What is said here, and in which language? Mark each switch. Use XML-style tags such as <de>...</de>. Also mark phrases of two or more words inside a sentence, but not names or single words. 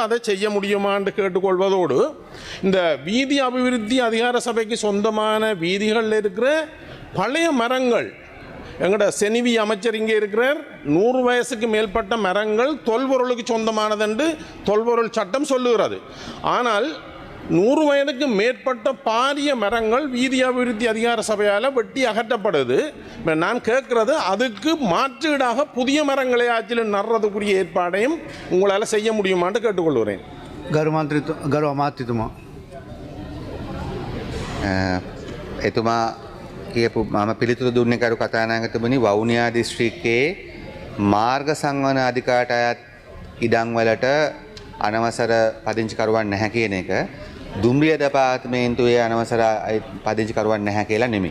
<ta>அதை செய்ய முடியுமான்னு கேட்டுக்கொள்வதோடு, இந்த வீதி அபிவிருத்தி அதிகார சபைக்கு சொந்தமான வீதிகளில் இருக்கிற பழைய மரங்கள், எங்களோட செனிவி அமைச்சர் இங்கே இருக்கிறார், 100 வயசுக்கு மேற்பட்ட மரங்கள் தொல்பொருளுக்கு சொந்தமானதென்று தொல்பொருள் சட்டம் சொல்லுகிறது. ஆனால் 100 வயதுக்கு மேற்பட்ட பாரிய மரங்கள் வீதி அபிவிருத்தி அதிகார சபையால் வெட்டி அகற்றப்படுது. நான் கேட்குறது, அதுக்கு மாற்றீடாக புதிய மரங்களை ஆற்றில் நடுறதுக்குரிய ஏற்பாடையும் உங்களால் செய்ய முடியுமான்னு கேட்டுக்கொள்கிறேன்.</ta> <si>ගරු අමාත්‍යතුමා එතුමා කියපු මම පිළිතුරු දුන්නේ කරු කතානායකතුමනි, වවුනියා දිස්ත්‍රික්කයේ මාර්ග සංවර්ධන අධිකාරියට අයත් ඉඩම් වලට අනවසර පදිංචිකරුවන් නැහැ කියන එක දුම්රිය දෙපාර්තමේන්තුවේ අනවසර පදිංචිකරුවන් නැහැ කියලා නෙමෙයි.</si>